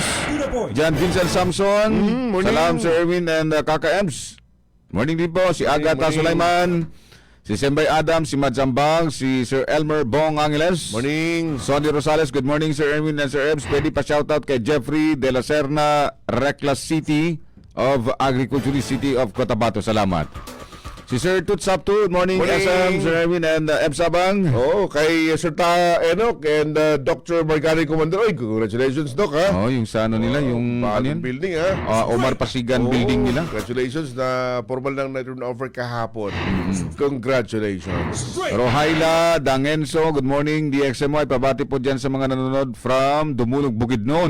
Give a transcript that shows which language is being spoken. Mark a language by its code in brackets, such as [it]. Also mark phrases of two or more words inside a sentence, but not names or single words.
[en] Jan Vincent Samson. [tl] Salam Sir Erwin and Kaka Ems. Morning din po si Agata Sulaiman, si Sembay Adam, si Madzambang, si Sir Elmer Bong Angeles. [en] Morning. Sonny Rosales. Good morning Sir Erwin and Sir Ems. [tl] Pwede pa shoutout kay Jeffrey de la Serna, Reclas City of Agriculture City of Cotabato. Salamat. [en] Si Sir Tutsap good morning, Morning. SM, Sir Erwin and Eb Sabang. Kay Sir Enoch and Dr. Margani Commander. Oy, congratulations, Doc, ha? [tl] Yung sa ano nila, yung ano bagong yun? [en] building, ha? Omar Pasigan building nila. [tl] Congratulations na formal ng na-turnover kahapon. [en] Congratulations. [tl] Rohaila Dangenso, [en] good morning. [tl] DXMY, pabati po dyan sa mga nanonood from Dumulog, Bukidnon.